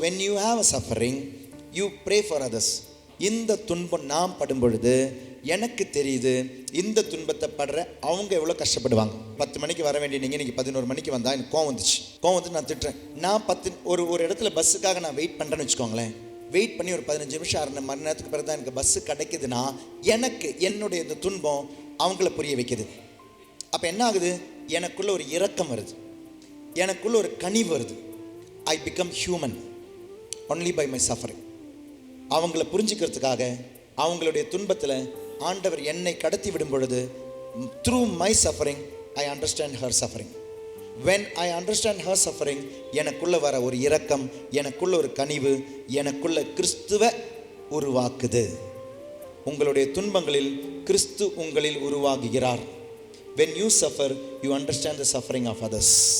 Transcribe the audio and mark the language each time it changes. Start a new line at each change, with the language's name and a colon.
English: when you have a suffering, you pray for others.
Tamil: இந்த துன்பம் நான் படும் பொழுது எனக்கு தெரியுது இந்த துன்பத்தை படுற அவங்க எவ்வளோ கஷ்டப்படுவாங்க. 10 மணிக்கு வர வேண்டிய நீங்கள் இன்றைக்கி 11 மணிக்கு வந்தால் எனக்கு கோவம் வந்து நான் திட்டுறேன். நான் ஒரு இடத்துல பஸ்ஸுக்காக நான் வெயிட் பண்ணுறேன்னு வச்சுக்கோங்களேன். வெயிட் பண்ணி ஒரு 15 நிமிஷம் 1/2 மணி நேரத்துக்கு பிறகு தான் எனக்கு பஸ்ஸு கிடைக்குதுன்னா எனக்கு என்னுடைய இந்த துன்பம் அவங்கள புரிய வைக்குது. அப்போ என்ன ஆகுது? எனக்குள்ள ஒரு இரக்கம் வருது, எனக்குள்ள ஒரு கனிவு வருது.
English: I become human only by my suffering.
Tamil: அவங்கள புரிஞ்சுக்கிறதுக்காக அவங்களுடைய துன்பத்தில் ஆண்டவர் என்னை கடத்தி விடும் பொழுது
English: Through my suffering I understand her suffering. When I understand her suffering
Tamil: எனக்குள்ள வர ஒரு இரக்கம், எனக்குள்ள ஒரு கனிவு, எனக்குள்ள கிறிஸ்துவை உருவாக்குது. உங்களுடைய துன்பங்களில் கிறிஸ்து உங்களில் உருவாகுகிறார்.
English: When you suffer, you understand the suffering of others.